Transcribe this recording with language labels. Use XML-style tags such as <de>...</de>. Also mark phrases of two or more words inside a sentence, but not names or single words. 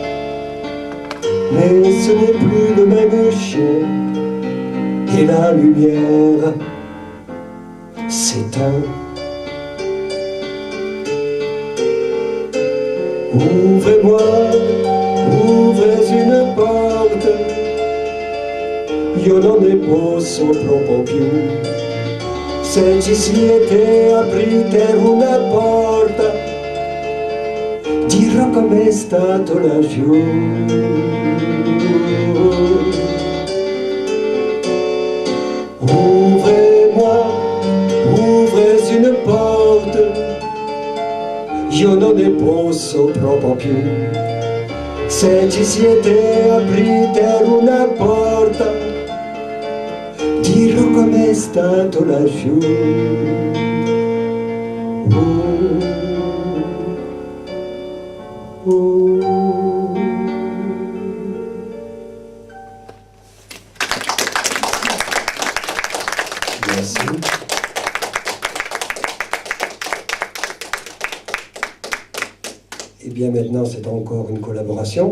<fr>Mais ce n'est plus le même chien, et la lumière s'éteint. Ouvrez-moi, ouvrez une porte.</fr> <it>Io non ne posso proprio più. Se ci siete, aprite una porta. Dirò com'è stato laggiù.</it> <fr>Ouvrez-moi, ouvrez une porte.</fr> <it>Io non ne posso proprio più. Se ci siete, aprite una porta. Dirò com'è stato laggiù.</it> <fr>Merci. Et bien maintenant, c'est encore une collaboration.</fr>